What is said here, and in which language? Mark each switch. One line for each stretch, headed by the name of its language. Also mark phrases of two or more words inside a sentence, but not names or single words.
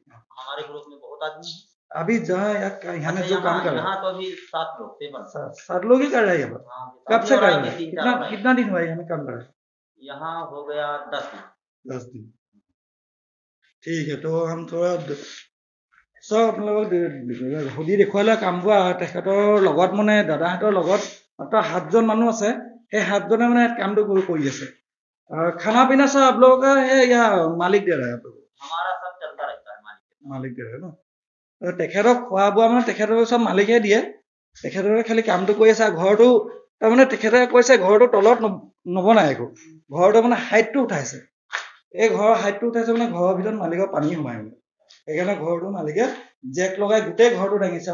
Hindi: हमारे ग्रुप में बहुत आदमी है अभी जहाँ यहाँ में जो काम कर रहा यहाँ तो अभी 7 लोग थे बस। 7 लोग ही कर रहे हैं यहाँ पर। हाँ, कब से अभी कर और रहे आगे हैं? 3-4 और आएंगे। कितना दिन हुआ है यहाँ में काम कर रहे हैं? यहाँ हो गया 10 दिन। 10 दिन। ठीक है, तो हम थोड़ा
Assamese: চব আপোনালোকক সুধি দেখুৱালে কামবোৰ তেখেতৰ লগত মানে দাদাহঁতৰ লগত মাত্ৰ 7জন মানুহ আছে। সেই 7জনে মানে কামটো কৰি আছে।
Hindi: और खाना पीना सब आप लोगों का है या मालिक दे रहा है? आप लोग हमारा सब चलता रहता है, मालिक दे रहा है ना।
Assamese: तो তেখেতক খোৱা বোৱা মানে তেখেতৰ সব মালিকে দিয়ে, তেখেতৰে খালি কামটো কৰি আছে। ঘৰটো তাৰমানে তেখেতে কৈছে ঘৰটো তলত নবনায় একো, ঘৰটো মানে হাইটটো উঠাইছে। এই ঘৰৰ হাইটটো উঠাইছে মানে ঘৰৰ ভিতৰত মালিকৰ পানী সোমায় মানে সেইকাৰণে ঘৰটো মালিকে জেক লগাই গোটেই ঘৰটো দাঙিছে।